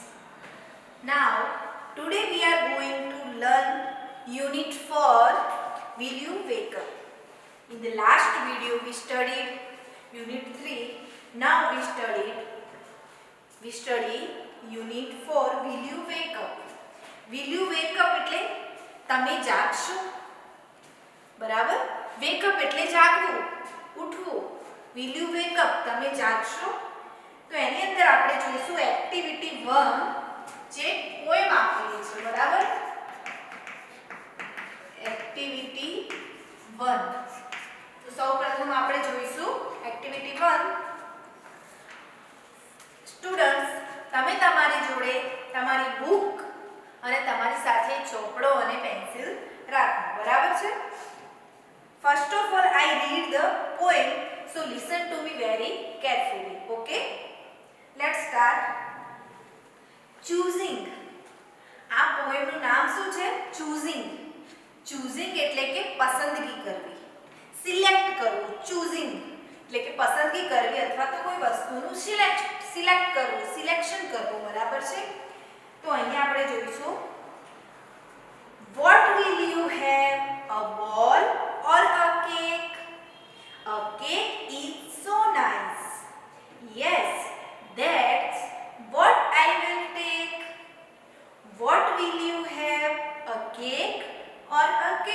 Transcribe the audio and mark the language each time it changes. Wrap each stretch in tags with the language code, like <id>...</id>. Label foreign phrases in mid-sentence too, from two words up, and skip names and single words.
<en>Now today we are going to learn unit 4 Will you wake up? In the last video we studied unit 3. Now we study unit 4 Will you wake up? Will you wake up</en> <gu>એટલે તમે જાગશો બરાબર</gu> <en>wake up</en> <gu>એટલે જાગવું ઉઠવું</gu> <en>will you wake up</en> <gu>તમે જાગશો તો એની અંદર આપણે જોઈશું એક્ટિવિટી 1 જે પોએમ આપેલી છે બરાબર એક્ટિવિટી 1 તો સૌપ્રથમ આપણે જોઈશું એક્ટિવિટી 1 સ્ટુડન્ટ્સ તમે તમારી જોડે તમારી બુક અને તમારી સાથે ચોપડો અને પેન્સિલ રાખો બરાબર છે ફર્સ્ટ</gu> <en>of all I read the poem so listen to me very carefully okay let's start choosing</en> <gu>આ પોએમ નું નામ શું છે choosing એટલે કે પસંદગી કરવી સિલેક્ટ કરવું choosing એટલે કે પસંદગી કરવી અથવા તો કોઈ વસ્તુનું સિલેક્ટ કરવું સિલેક્શન કરવું બરાબર છે તો અહીંયા આપણે જોઈશું</gu> <en>what will you have a ball or a cake is so nice yes that's what I will take what will you have a cake or a</en>